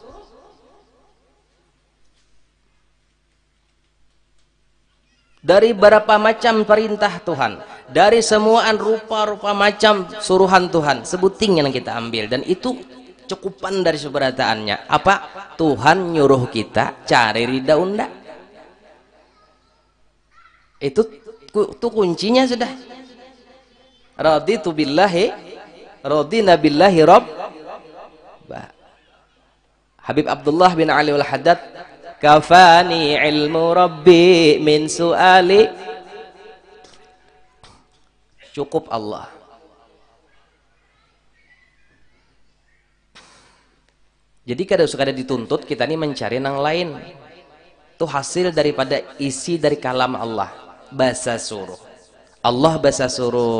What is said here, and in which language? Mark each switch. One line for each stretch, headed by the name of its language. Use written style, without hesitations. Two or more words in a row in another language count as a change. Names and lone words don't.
Banjar: Dari berapa macam perintah Tuhan, dari semuaan rupa-rupa macam suruhan Tuhan, sebuting yang kita ambil, dan itu cukupan dari seberataannya. Apa? Tuhan nyuruh kita cari ridha unda. Itu kuncinya sudah.
Arabic: رضيت بالله رضينا بالله رب. Habib Abdullah bin Ali al-Haddad, كفاني علم ربي من سؤالي.
Banjar: Cukup Allah. Jadi kada suka dituntut kita ini mencari nang lain. Itu hasil daripada isi dari kalam Allah. Bahasa suruh. Allah bahasa suruh.